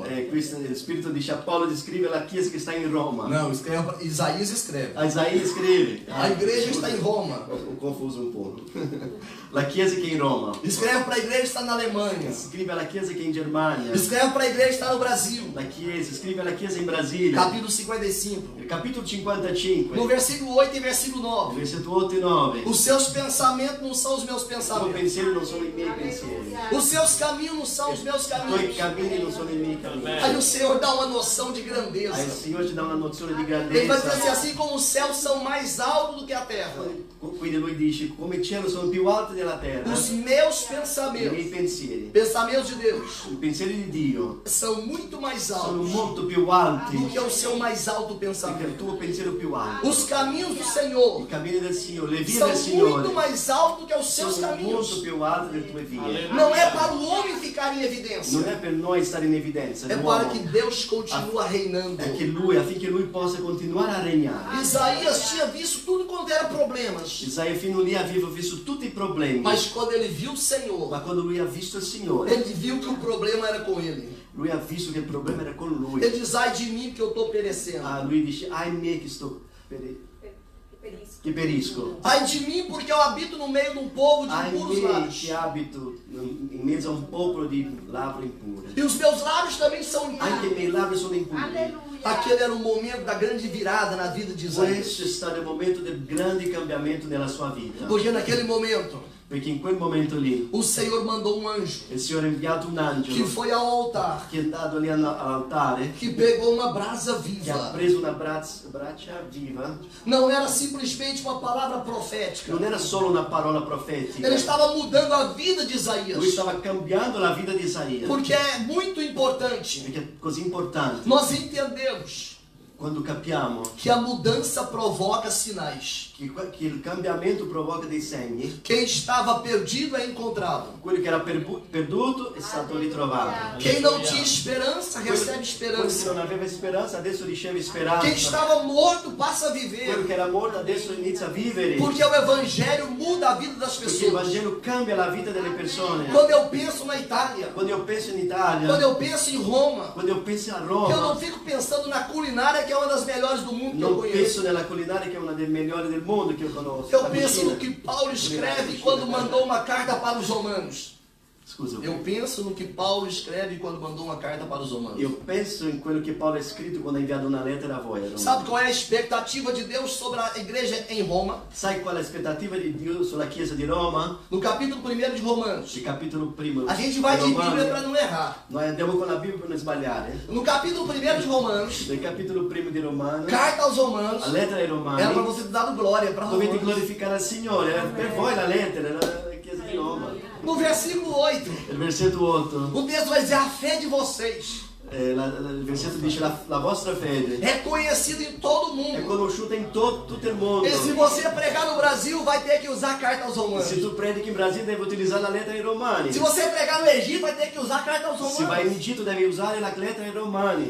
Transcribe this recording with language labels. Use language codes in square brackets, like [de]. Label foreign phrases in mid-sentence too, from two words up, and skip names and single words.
[it] questo, lo Spirito dice a Paolo di scrivere alla chiesa che sta in Roma. [pt] Não, escreve pra... Isaías escreve. [it] A Isaia scrive. [pt] A igreja está em Roma. [it] Ho confuso un po'. La chiesa che è in Roma. [pt] Escreve para a igreja que está na Alemanha. [it] Scrive alla chiesa che è in Germania. [pt] Escreve para a igreja que está no Brasil. [it] La chiesa, scrive alla chiesa in Brasile. [pt] Capítulo 55. [it] Il capitolo 55, [pt] No versículo 8 e versículo 9. [it] versetto 8 e 9. [pt] Os seus pensamentos não são os meus [it] I tuoi [pt] pensamentos. [it] pensieri non sono i miei pensieri. [pt] Os seus caminhos não são os meus [it] I tuoi [pt] caminhos. [it] cammini non sono i miei cammini. [pt] Aí o Senhor dá uma noção de [it] Il [pt] grandeza. [it] Signore ci dà una nozione di [pt] Ele vai dizer assim, [it] grandezza. [pt] assim como os céus são mais altos do que a terra, [it] Quindi lui dice, come il cielo sono più alti della terra, [pt] os meus [it] i miei [pt] pensamentos, [it] pensieri, [pt] pensamentos de Deus, [it] i pensieri di Dio, [pt] são muito mais [it] sono [pt] altos [it] molto più alti [pt] do que o seu mais alto [it] che il [pt] pensamento. [it] tuo pensiero più alto. [pt] Os caminhos do [it] I [pt] Senhor [it] cammini del Signore, le vie [pt] são [it] del [pt] muito [it] Signore [pt] mais altos do que os seus [it] sono molto [pt] caminhos. [it] più alte delle tue vie. [pt] Não é para o homem ficar em evidência, [it] Non è per noi stare in evidenza, [pt] é [it] l'uomo, [pt] para que Deus continue reinando. [it] è che lui, affinché lui possa continuare a regnare. [pt] Isaías tinha visto tudo quanto era problemas, [it] Isaia fino lì aveva visto tutti i problemi, [pt] mas quando ele viu o Senhor, [it] ma quando lui ha visto il Signore, [pt] ele viu que o problema era com ele. [it] lui ha visto che il problema era con lui. [pt] Ele diz, ai de mim que eu estou perecendo. [it] Ah, lui dice, ai me che sto che perisco. [pt] Ai de mim porque eu habito no meio de um povo de [it] Ai [pt] impuros [it] me [pt] lábios. [it] che abito in mezzo a un popolo di labbra impure. [pt] E os meus lábios também são [it] Anche i [pt] impuros. [it] miei labbra sono impuri. [pt] Aquele era o momento da grande virada na vida de Isaías. [it] Questo è stato il momento del grande cambiamento nella sua vita. [pt] Porque naquele momento, [it] Perché in quel momento lì [pt] o Senhor mandou um anjo [it] il Signore ha inviato un [pt] que [it] angelo [pt] foi ao altar, [it] che è andato lì all'altare, [pt] que pegou uma brasa [it] che ha [pt] viva. [it] preso una braccia viva. [pt] Não era simplesmente uma palavra profética. [it] Non era solo una parola [pt] Ele [it] profetica, [pt] estava mudando a vida de Isaías. [it] lui stava cambiando la vita di Isaia. [pt] Porque é muito importante [it] Perché è così importante [pt] nós entendemos [it] quando capiamo [pt] que a mudança provoca sinais. [it] che il cambiamento provoca dei segni. [pt] Quem estava perdido é encontrado. [it] Quello che era perduto è stato ritrovato. [pt] Quem não tinha esperança recebe [it] Quello che [pt] esperança. [it] non aveva speranza adesso riceve speranza. [pt] Quem estava morto passa a [it] Quello [pt] viver. [it] che era morto adesso inizia a vivere. [pt] Porque o evangelho muda a vida das [it] Perché il [pt] pessoas. [it] Vangelo cambia la vita delle persone. [pt] Quando eu penso na Itália, [it] Quando io penso in Italia, [pt] quando eu penso em Roma, [it] quando io penso a [pt] eu não [it] Roma, [pt] fico pensando na culinária que é uma das melhores do mundo que eu [it] non [pt] conheço. [it] penso nella culinaria che è una delle migliori del mondo che io conosco. [pt] Eu [it] la [pt] penso [it] cucina. [pt] no que Paulo escreve quando mandou uma carta para os romanos. [it] Scusa, [pt] Eu penso no que Paulo escreve quando mandou uma carta para os romanos. [it] io penso in quello che Paolo ha scritto quando ha inviato una lettera a voi. Roma. [pt] Sabe qual é a expectativa de Deus sobre a igreja em Roma? [it] Sai qual è l'aspettativa di Dio sulla chiesa di Roma? [pt] No capítulo 1 de Romanos. [it] Il capitolo primo. [pt] A gente vai de [it] Romani. [pt] Bíblia para não errar. [it] Noi andiamo con la Bibbia per non sbagliare. [pt] No capítulo 1 de Romanos, [it] Nel capitolo primo di Romano, [pt] carta aos Romanos, [it] la lettera ai Romani, [pt] era para você ter dado glória para [it] dovete [pt] Romanos. [it] glorificare il Signore. Per voi la lettera, la chiesa di Roma. [pt] No versículo 8, [it] Il versetto 8, [pt] o texto vai dizer: a fé de vocês [it] il versetto dice la vostra fede [pt] é conhecida em todo o [it] è [pt] mundo. [it] conosciuta in tutto il mondo. [pt] E se você pregar no Brasil, vai ter que usar a carta aos Romanos. [it] Se tu predichi in Brasile devi utilizzare la lettera ai Romani. [pt] Se você pregar no Egito, vai ter que usar a carta aos [it] Se vai in [pt] Romanos. [it] Egitto devi usare la lettera ai Romani.